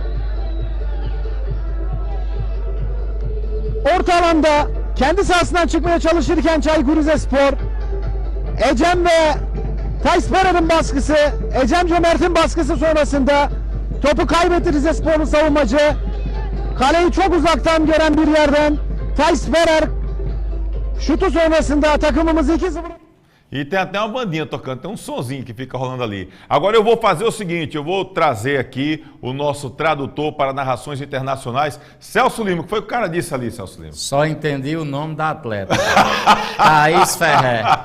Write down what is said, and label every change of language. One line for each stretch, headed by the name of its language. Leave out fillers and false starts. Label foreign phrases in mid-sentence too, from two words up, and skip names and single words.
Turkish: Orta alanda kendi sahasından çıkmaya çalışırken Çaykur Rizespor, Ecem ve Thais Ferer'in baskısı, Ecem Cömert'in baskısı sonrasında topu kaybetti Rizespor'un savunmacı. Kaleyi çok uzaktan gören bir yerden Thais Ferer şutu sonrasında takımımızı 2-0.
Portuguese: E tem até uma bandinha tocando, tem um sonzinho que fica rolando ali. Agora eu vou fazer o seguinte, eu vou trazer aqui o nosso tradutor para narrações internacionais, Celso Lima, que foi o cara disse ali, Celso Lima. Só entendi o nome da atleta. Thais Ferrer.